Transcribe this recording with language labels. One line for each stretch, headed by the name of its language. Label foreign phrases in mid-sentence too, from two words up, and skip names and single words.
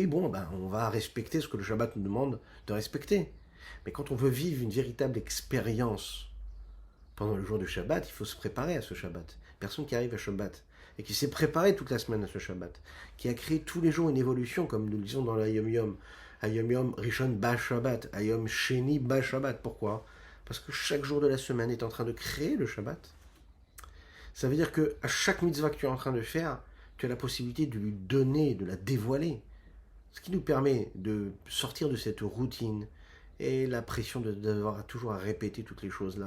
French: Bon, on va respecter ce que le Shabbat nous demande de respecter. Mais quand on veut vivre une véritable expérience pendant le jour de Shabbat, il faut se préparer à ce Shabbat. Personne qui arrive à Shabbat et qui s'est préparé toute la semaine à ce Shabbat, qui a créé tous les jours une évolution, comme nous le disons dans l'
Hebrew: Ayom Yom, Ayom Yom Rishon Ba Shabbat, Ayom Sheni Ba Shabbat.
French: Pourquoi ? Parce que chaque jour de la semaine est en train de créer le Shabbat. Ça veut dire qu'à chaque mitzvah que tu es en train de faire, tu as la possibilité de lui donner, de la dévoiler. Ce qui nous permet de sortir de cette routine et la pression de devoir toujours à répéter toutes les choses-là.